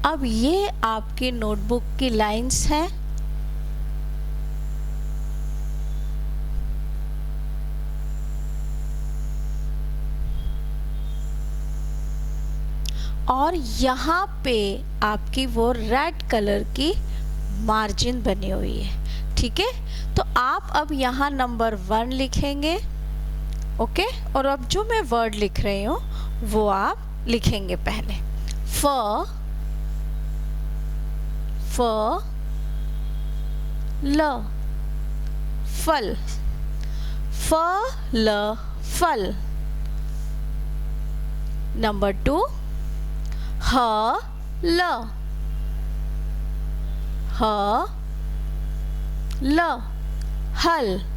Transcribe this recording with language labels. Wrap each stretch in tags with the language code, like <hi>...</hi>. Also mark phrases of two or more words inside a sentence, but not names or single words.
<hi>अब ये आपकी नोटबुक की लाइंस हैं। और यहाँ पे आपकी वो</hi> <en>red colour</en> <hi>की मार्जिन बनी हुई है, ठीक है। तो आप अब यहाँ नंबर 1 लिखेंगे, ओके। और अब जो मैं वर्ड लिख रही हूँ वो आप लिखेंगे पहले। फ ल फल, फ ल फल। नंबर 2 ह ल, ह ल हल।</hi>